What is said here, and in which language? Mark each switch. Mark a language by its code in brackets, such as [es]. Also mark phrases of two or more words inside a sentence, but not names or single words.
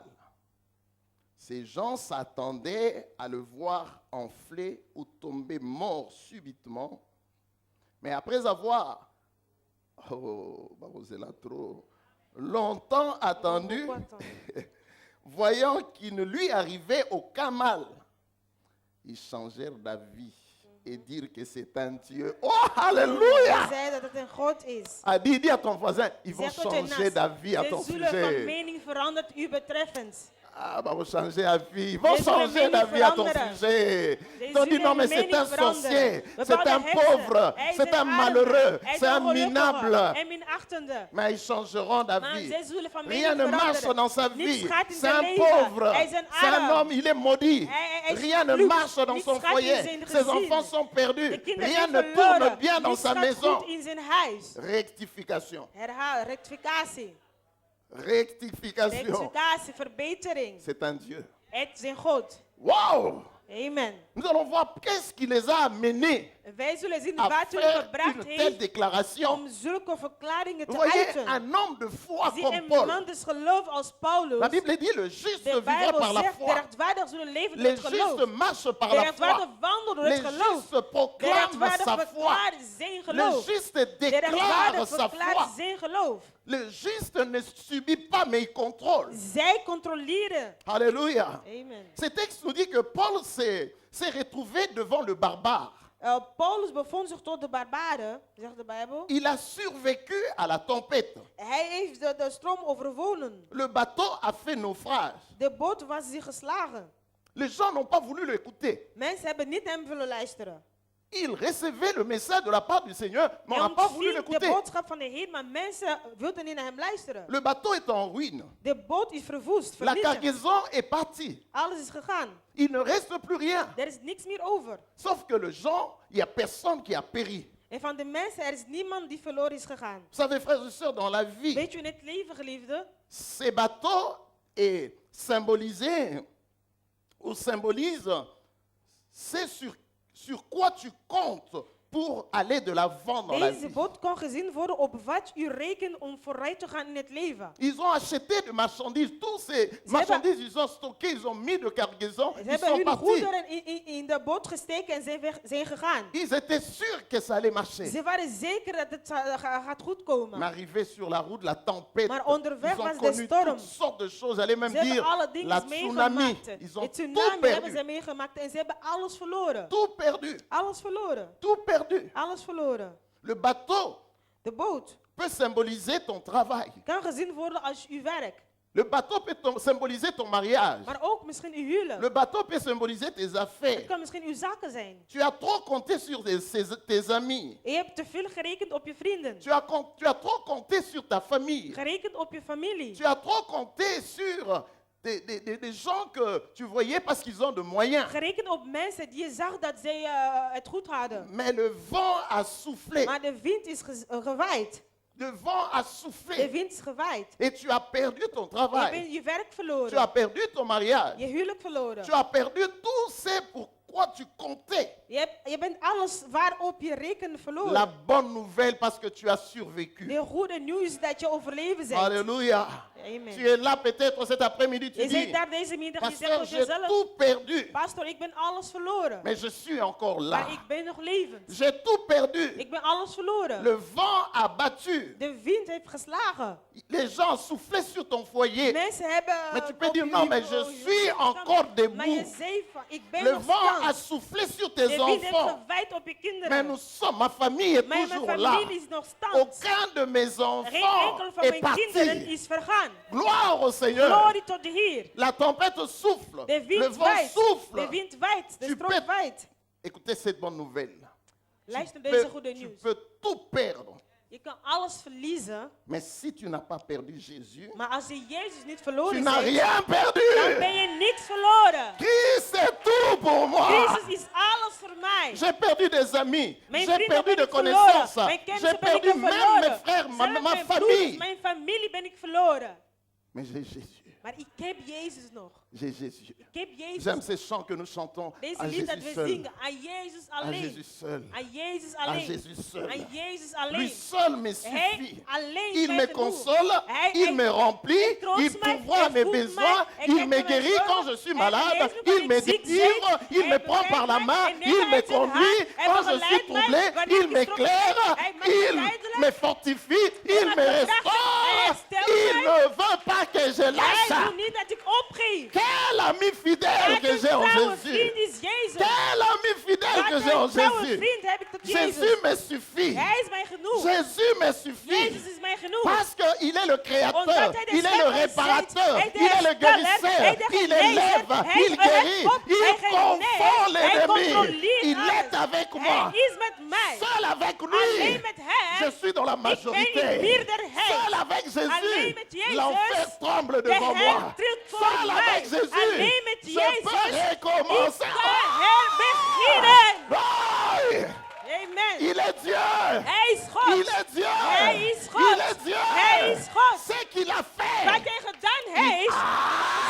[fr] Ces gens s'attendaient à le voir enfler ou tomber mort subitement, mais après avoir longtemps attendu, Beaucoup attendu. voyant qu'il ne lui arrivait aucun mal, ils changèrent d'avis et dirent que c'est un Dieu. Oh, alléluia! [nl] Hij zei dat het een God is. [fr] Dis à ton voisin, ils vont [nl] Zeg tot je [fr] changer [nl] naast, [fr] d'avis à [nl] ze [fr] ton [nl] zullen van [fr] sujet. [nl] mening veranderd u betreffend. [fr] Ah, bah, vont changer d'avis. Ils vont [nl] Ze zullen [fr] changer [nl] mening [fr] d'avis à ton [nl] veranderen. [fr] sujet. [nl] Ze [fr] Ils ont dit [nl] zullen [fr] non, mais [nl] mening [fr] c'est un [nl] veranderen. [fr] sorcier, c'est [nl] Bepaalde [fr] un [nl] heksen. [fr] pauvre, [nl] Hij is [fr] c'est un [nl] arme. [fr] malheureux, [nl] Hij is [fr] c'est un [nl] ongelukkige [fr] minable. [nl] en minachtende. [fr] Mais ils changeront [nl] Maar [fr] d'avis. [nl] zij zullen van mening [fr] Rien ne marche [nl] veranderen. [fr] dans sa [nl] Niets [fr] vie. [nl] gaat in [fr] C'est [nl] zijn [fr] un [nl] leven. [fr] pauvre. [nl] Hij is een [fr] C'est un [nl] arm. [fr] homme, il est maudit. [nl] Hij is [fr] Rien ne [nl] vervloekt. [fr] marche dans [nl] Niets [fr] son [nl] gaat in [fr] foyer. [nl] zijn [fr] Ses [nl] gezin. [fr] enfants sont perdus. [nl] De kinderen [fr] Rien [nl] zijn [fr] ne tourne [nl] verloren. [fr] bien dans [nl] Niets [fr] sa [nl] gaat [fr] maison. [nl] goed in zijn huis. [fr] Rectification. [nl] Herhaal, rectificatie. [fr] Rectification. [nl] Rectificatie, verbetering. [fr] C'est un Dieu. [nl] Het is een God. Wow! Amen. [fr] Nous allons voir qu'est-ce qui les a amenés [nl] Wij zullen zien [fr] à [nl] wat u [fr] faire [nl] gebracht [fr] une telle [nl] heeft [fr] déclaration. [nl] om zulke verklaringen [fr] Vous [nl] te [fr] voyez, [nl] uiten. [fr] un homme de foi [nl] Zie [fr] comme [nl] een [fr] Paul. [nl] man des geloof als Paulus. [fr] La Bible dit le juste [nl] De [fr] vivra [nl] Bijbel [fr] par la [nl] zegt, de [fr] foi. [nl] rechtvaardig zullen leven door [fr] Les [nl] het geloof. [fr] justes marchent par [nl] De [fr] la [nl] rechtvaardig [fr] foi. [nl] wandelen door [fr] Les [nl] het geloof. [fr] justes [nl] De [fr] proclament [nl] rechtvaardig [fr] sa foi. [nl] verklaart zijn [fr] Le [nl] geloof. [fr] juste [nl] De [fr] déclare [nl] rechtvaardig [fr] sa [nl] verklaart [fr] foi. [nl] zijn geloof. [fr] Le juste ne subit pas, mais il contrôle. [nl] Zij controleren. Alléluia. Amen. [fr] Ce texte nous dit que Paul s'est retrouvé devant le barbare. [nl] Paulus bevond zich tot de barbaren, zegt de Bijbel. [fr] Il a survécu à la tempête. [nl] Hij heeft de stroom overwonnen. [fr] Le bateau a fait naufrage. [nl] De boot was zich geslagen. [fr] Les gens n'ont pas voulu l'écouter. [nl] Mensen hebben niet hem willen luisteren. [fr] Il recevait le message de la part du Seigneur, mais on [nl] Hij [fr] n'a pas voulu [nl] ontving de [fr] l'écouter. [nl] boodschap van de Heer, maar mensen wilden niet naar hem luisteren. [fr] Le bateau est en ruine. [nl] De boot is verwoest, [fr] La [nl] vernietigd. [fr] cargaison est partie. [nl] Alles is gegaan. [fr] Il ne reste plus rien. [nl] Er is niks meer over. [fr] Sauf que les gens, il n'y a personne qui a péri. [nl] En van de mensen, er is niemand die verloren is gegaan. [fr] Vous savez, frères et sœurs, dans la vie, [nl] Weet je, in het leven, geliefde, [fr] ces bateaux est symbolisé ou symbolise c'est sur quoi tu comptes pour aller de l'avant dans la [nl] Deze [fr] vie. [nl] boot kon gezien worden op wat u rekent om vooruit te gaan in het leven. [fr] Ils ont acheté de marchandises. Tous ces marchandises, ils ont stocké, ils ont mis de cargaison. [nl] Ze [fr] Ils [nl] hebben [fr] sont [nl] hun [fr] partis. [nl] goederen in de boot gesteken en zijn gegaan. [fr] Ils étaient sûrs que ça allait marcher. [nl] Ze waren zeker dat het gaat goed komen. [fr] Mais arrivé sur la route, la tempête, [nl] Maar onderweg [fr] ils ont [nl] was de [fr] connu [nl] storm. [fr] toutes sortes de choses. J'allais même [nl] Ze hebben [fr] dire [nl] alle [fr] la [nl] dingen [fr] tsunami. [nl] meegemaakt. [fr] Ils [nl] De [fr] ont tout [nl] tsunami hebben ze [fr] perdu. [nl] meegemaakt en ze hebben alles verloren. [fr] Tout perdu. [nl] Alles verloren. [fr] Tout perdu. [nl] Alles verloren. [fr] Le bateau [nl] De boot [fr] peut symboliser ton travail. [nl] kan gezien worden als uw werk. [fr] Le bateau peut symboliser ton mariage. [nl] Maar ook misschien uw huwelijk. [fr] Le bateau peut symboliser tes [nl] Het [fr] affaires. [nl] kan misschien uw zaken zijn. [fr] Tu as trop compté sur tes amis. [nl] Je hebt te veel gerekend op je vrienden. [fr] Tu as trop compté sur ta famille. [nl] Gerekend op je familie. [fr] Tu as trop compté sur des gens que tu voyais parce qu'ils ont de moyens. [nl] Gerekend op mensen die je zag dat zij het goed hadden. [fr] Mais le vent a soufflé. [nl] Maar de wind is gewaaid. [fr] Le vent a [nl] De [fr] soufflé. [nl] wind is gewaaid. [fr] Et tu as perdu ton [nl] Je [fr] travail. [nl] bent je werk [fr] Tu as [nl] verloren. [fr] perdu ton mariage. [nl] Je huwelijk verloren. [fr] Tu as perdu tout ce pourquoi tu comptais. [nl] Je bent alles waarop je rekende verloren. [fr] La bonne nouvelle parce que tu as survécu. [nl] De goede nieuws is dat je overleven bent. Alléluia. Amen. [fr] Tu es là peut-être cet après-midi, tu [nl] Je [fr] dis, [nl] zit daar deze middag en je zegt [fr] pasteur, [nl] tot [fr] j'ai [nl] jezelf, [fr] tout perdu, [nl] pastor, ik ben alles verloren. [fr] mais je suis encore là. [nl] Maar ik ben nog levend. [fr] J'ai tout perdu. [nl] Ik ben alles verloren. [fr] Le vent a battu. [nl] De wind heeft geslagen. [fr] Les gens ont soufflé sur ton foyer. [nl] Mensen hebben... [fr] Mais tu peux [nl] op [fr] dire, [nl] je- [fr] non, mais je [nl] op je- [fr] suis encore [nl] Maar je [fr] debout. [nl] zei van, ik ben [fr] Le [nl] nog [fr] vent a [nl] stand. [fr] soufflé sur tes [nl] De wind heeft [fr] enfants. [nl] gewaaid op je [fr] Mais [nl] kinderen. [fr] nous sommes, ma famille est [nl] Maar mijn [fr] toujours là. [nl] familie is nog stand. [fr] Aucun de mes [nl] Geen [fr] enfants [nl] enkel van [fr] est [nl] mijn kinderen [fr] parti. [nl] is vergaan. [fr] Gloire au Seigneur. [nl] Glorie tot de Heer. [fr] La tempête souffle. [nl] De [fr] Le [nl] wind [fr] vent [nl] waait. De [fr] souffle. [nl] wind waait. De [fr] Tu [nl] stroom [fr] peux- [nl] waait. [fr] Écoutez cette bonne nouvelle. [nl] Luister [fr] Tu [nl] deze [fr] peux- [nl] goede [fr] tu [nl] nieuws. [fr] peux tout perdre. [nl] Je kan alles verliezen, [fr] Mais si tu n'as pas perdu Jésus, [nl] maar als je Jezus niet [fr] tu [nl] verloren [fr] n'as [nl] hebt, [fr] rien perdu. [nl] dan ben je niks verloren. [fr] Christ est tout pour moi. [nl] Jezus is alles voor mij. [fr] J'ai perdu des amis. [nl] Mijn [fr] J'ai [nl] vrienden [fr] perdu [nl] ben [fr] de [nl] ik verloren. [fr] connaissances. [nl] Mijn [fr] J'ai [nl] kennissen ben ik [fr] perdu même [nl] verloren. [fr] mes frères, ma [nl] Zelfs mijn [fr] famille. [nl] broers, mijn familie ben ik verloren. [fr] Mais j'ai Jésus. [nl] Maar ik heb Jezus nog. [fr] J'ai Jésus. [nl] Ik heb Jezus. [fr] J'aime ces chants que nous chantons. [nl] Deze [fr] À [nl] lied dat [fr] Jésus [nl] we [fr] seul. [nl] zingen. Aan Jezus [fr] À [nl] alleen. [fr] Jésus seul. [nl] Aan Jezus [fr] À [nl] alleen. [fr] Jésus seul. [nl] Aan Jezus [fr] Lui [nl] alleen. [fr] seul me [nl] Hij [fr] suffit. [nl] alleen [fr] Il [nl] mij [fr] me [nl] genoeg. [fr] console, il me remplit, [nl] troost [fr] il [nl] mij, [fr] pourvoit [nl] hij [fr] mes [nl] voedt mij, [fr] besoins, [nl] hij [fr] il [nl] kent [fr] me [nl] mijn [fr] guérit [nl] zorgen, [fr] quand je suis [nl] hij [fr] malade, [nl] geneest me [fr] il [nl] wanneer [fr] me [nl] ik ziek [fr] délivre, [nl] ben, [fr] il [nl] hij [fr] me prend par la [nl] bereidt [fr] main, [nl] mij, hij [fr] il [nl] neemt [fr] me [nl] mij uit zijn [fr] conduit [nl] hand, hij [fr] quand je suis [nl] begeleidt mij, [fr] troublé, [nl] wanneer [fr] il [nl] ik [fr] m'éclaire, [nl] gestroomd ben, hij maakt [fr] il [nl] mij duidelijk, [fr] me fortifie, il [nl] maakt [fr] me [nl] me krachtig, hij [fr] restaure, [nl] herstelt [fr] il [nl] mij. [fr] ne veut pas que je [nl] Hij [fr] lâche. [nl] wil niet dat ik opgeef. [fr] Quel ami fidèle [nl] Wat [fr] que [nl] een [fr] j'ai en [nl] trouwe [fr] Jésus. [nl] vriend is Jezus. [fr] Quel ami fidèle que [nl] Wat [fr] j'ai en [nl] een trouwe [fr] Jésus. [nl] vriend heb ik tot [fr] Jésus [nl] Jezus. [fr] me suffit. [nl] Hij is mij genoeg. [fr] Jésus me suffit. [nl] Jezus is mij genoeg. [fr] Parce qu'il est le créateur, [nl] Omdat hij de [fr] il est le [nl] schepper is, [fr] réparateur, [nl] hij de [fr] il est le [nl] hersteller, [fr] guérisseur, [nl] hij de [fr] il [nl] genezer, [fr] élève, [nl] hij [fr] il [nl] verheft [fr] guérit, [nl] op, hij [fr] il [nl] geneest, [fr] confond [nl] hij [fr] l'ennemi. [nl] controleert [fr] Il [nl] alles. [fr] est avec moi. [nl] Hij is met mij. [fr] Seul avec [nl] Alleen [fr] lui, [nl] met hem. [fr] je suis dans la [nl] Ik ben in [fr] majorité. [nl] meerderheid. [fr] Seul avec [nl] Alleen [fr] Jésus, [nl] met Jezus. [fr] l'enfer tremble [nl] De [fr] devant [nl] hel [fr] moi. [nl] trilt voor [fr] Seul [nl] mij. [fr] avec Jésus, [nl] Alleen met [fr] je [nl] Jezus. [fr] peux [nl] Ik [fr] recommencer. [nl] kan herbeginnen. Oh! Amen. [fr] Il est Dieu. [nl] Hij is God. [fr] Il est Dieu. [nl] Hij is God. [fr] Il est Dieu. [nl] Hij is God. [fr] Ce qu'il a [nl] Wat [fr] fait. [nl] hij gedaan heeft, Ah!